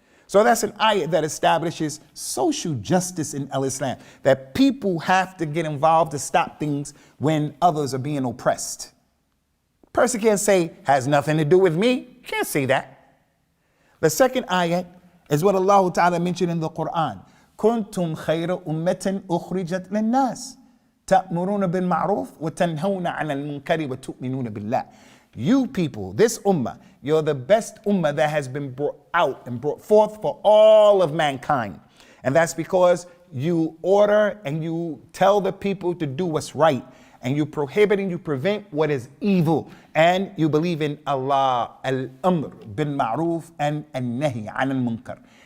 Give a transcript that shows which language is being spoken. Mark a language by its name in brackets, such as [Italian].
[English] So that's an ayat that establishes social justice in Islam, that people have to get involved to stop things when others are being oppressed. Person can't say, has nothing to do with me. Can't say that. The second ayat is what Allah Ta'ala mentioned in the Qur'an. [Arabic] كنتم خير أمة أخرجت للناس تأمرون بالمعروف وتنهون عن المنكر وتؤمنون بالله. [English] You people, this ummah, you're the best ummah that has been brought out and brought forth for all of mankind. And that's because you order and you tell the people to do what's right. And you prohibit and you prevent what is evil. And you believe in Allah, [Arabic] al-amr bil ma'roof [English] and [Arabic] al-nahi an al-munkar.